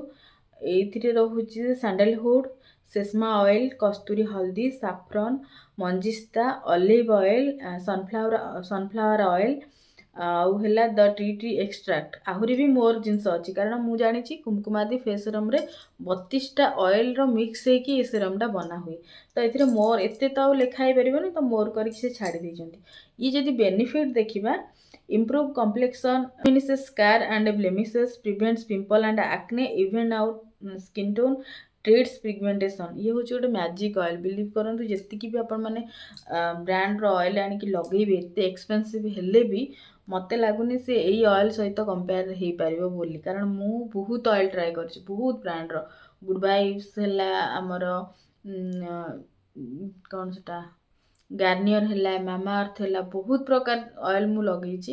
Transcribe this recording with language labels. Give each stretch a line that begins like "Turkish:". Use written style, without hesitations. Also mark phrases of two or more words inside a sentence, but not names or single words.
Odia: ଏଇଥିରେ ରହୁଛି ସାଣ୍ଡାଲହୁଡ୍,
English: sesame oil,
Odia: କସ୍ତୁରୀ ହଳଦୀ, ସାଫ୍ରନ୍, ମଞ୍ଜିସ୍ତା,
English: olive oil, sunflower oil,
Odia: ଆଉ ହେଲା
English: the tea tree extract.
Odia: ଆହୁରି ବି ମୋର ଜିନିଷ ଅଛି, କାରଣ ମୁଁ ଜାଣିଛି କୁମକୁମାଦି ଫେସ୍ ସିରମ୍ରେ 32ଟା ଅଏଲ୍ର ମିକ୍ସ ହେଇକି ଏ ସିରମ୍ଟା ବନା ହୁଏ। ତ ଏଥିରେ ମୋର ଏତେ ତ ଆଉ ଲେଖା ହେଇପାରିବନି, ତ ମୋର କରିକି ସେ ଛାଡ଼ି ଦେଇଛନ୍ତି। ଇଏ ଯଦି ବେନିଫିଟ୍ ଦେଖିବା,
English: improve complexion, diminishes scar and blemishes, prevents pimple and acne, even out skin tone, treats pigmentation।
Odia: ଇଏ ହେଉଛି ଗୋଟେ
English: magic oil.
Odia: ବିଲିଭ୍ କରନ୍ତୁ, ଯେତିକି ବି ଆପଣମାନେ ବ୍ରାଣ୍ଡର ଅଏଲ୍ ଆଣିକି ଲଗେଇବେ, ଏତେ ଏକ୍ସପେନ୍ସିଭ୍ ହେଲେ ବି ମୋତେ ଲାଗୁନି ସେ ଏଇ ଅଏଲ୍ ସହିତ କମ୍ପେୟାର ହେଇପାରିବ ବୋଲି। କାରଣ ମୁଁ ବହୁତ
English: oil try
Odia: କରିଛି, ବହୁତ ବ୍ରାଣ୍ଡର। ଗୁଡ୍ ଭାଇବ୍ସ ହେଲା, ଆମର କ'ଣ ସେଟା ଗାର୍ନିୟର ହେଲା, ମାମାଆର୍ଥ ହେଲା, ବହୁତ ପ୍ରକାର ଅଏଲ୍ ମୁଁ ଲଗେଇଛି।